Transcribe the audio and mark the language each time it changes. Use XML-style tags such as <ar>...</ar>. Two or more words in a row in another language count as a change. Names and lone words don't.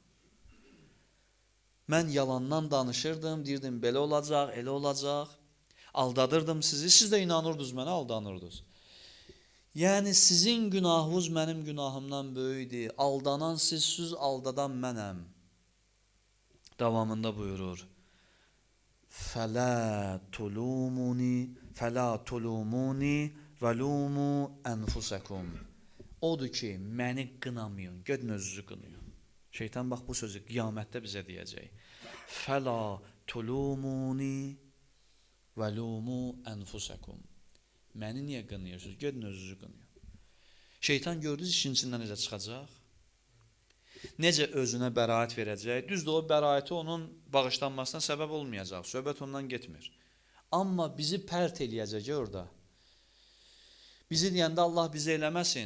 <az>Mən yalandan danışırdım, deyirdim, belə olacaq, elə olacaq. Aldadırdım sizi, siz də inanırdınız mənə, aldanırdınız. Yəni, sizin günahınız mənim günahımdan böyükdür. Aldanan sizsiz, aldadan mənəm. Davamında buyurur.</az> <ar>فَلَا تُلُومُونِ وَلُومُوا أَنْفُسَكُمْ.</ar> <az>Odur ki, məni qınamayın, gedin özünüzü qınayın. Şeytan bax bu sözü qiyamətdə bizə deyəcək.</az> <ar>فَلَا تُلُومُونِ وَلُومُوا أَنْفُسَكُمْ.</ar> <az>Məni niyə qınayırsınız? Gedin özünüzü qınayın. Şeytan gördünüz işin içindən necə çıxacaq? Necə özünə bəraət verəcək? Düzdür, o bəraəti onun bağışlanmasına səbəb olmayacaq. Söhbət ondan getmir. Amma bizi pərt eləyəcək orada. Bizi deyəndə Allah bizi eləməsin.</az>